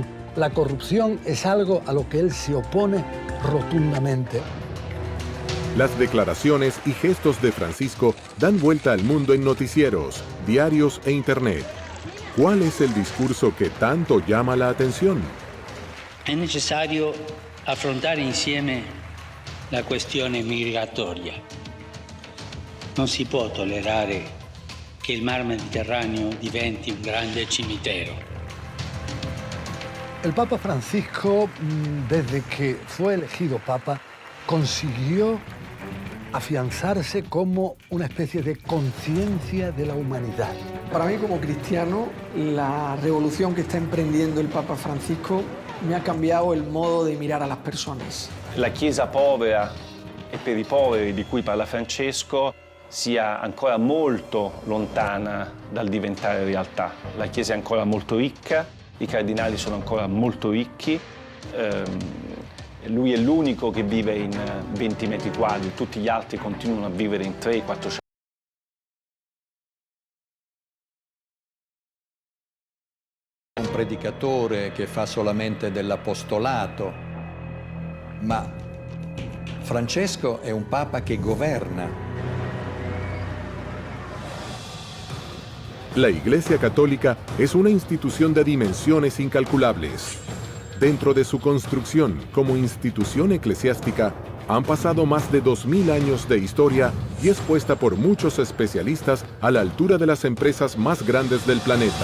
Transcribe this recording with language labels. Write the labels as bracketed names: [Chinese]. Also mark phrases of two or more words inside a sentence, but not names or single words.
[Spanish] La corrupción es algo a lo que él se opone rotundamente. Las declaraciones y gestos de Francisco dan vuelta al mundo en noticieros, diarios e internet. ¿Cuál es el discurso que tanto llama la atención? [Italian] È necessario affrontare insieme la questione migratoria. Non si può tollerare che il mar Mediterraneo diventi un grande cimitero. [Spanish] El Papa Francisco, desde que fue elegido Papa, consiguió afianzarse como una especie de conciencia de la humanidad. Para mí, como cristiano, la revolución que está emprendiendo el Papa Francisco me ha cambiado el modo de mirar a las personas. [Italian] La Chiesa povera e per i poveri di cui parla Francesco sia ancora molto lontana dal diventare realtà. La Chiesa è ancora molto ricca, i cardinali sono ancora molto ricchi, lui è l'unico che vive in 20 metri quadri, tutti gli altri continuano a vivere in 300-400. Un predicatore che fa solamente dell'apostolato, ma Francesco è un papa che governa. [Spanish] La Iglesia Católica es una institución de dimensiones incalculables. Dentro de su construcción como institución eclesiástica, han pasado más de 2000 años de historia y es puesta por muchos especialistas a la altura de las empresas más grandes del planeta.